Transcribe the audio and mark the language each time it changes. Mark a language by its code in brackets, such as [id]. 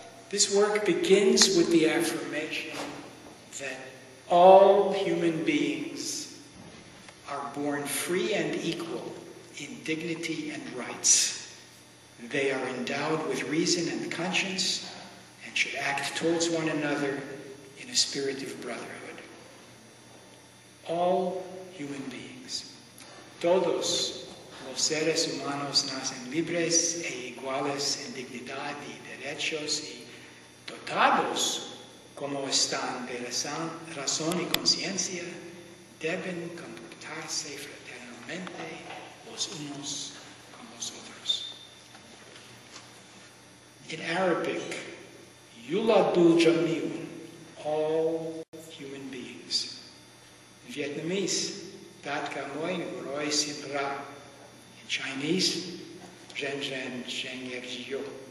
[en] This work begins with the affirmation that all human beings are born free and equal in dignity and rights. They are endowed with reason and conscience and should act towards one another in a spirit of brotherhood. All human beings. [es] Todos los seres humanos nacen libres e iguales en dignidad y derechos y dotados como están de razón y conciencia, deben comportarse fraternalmente los unos con los otros. [en] In Arabic, [ar] Yuladu Jamiun, [en] all human beings. In Vietnamese, [vi] Dat Ka Moi Ngoroi Sim Ra. [en] In Chinese, [zh] Ren Ren Shenger Jiyo.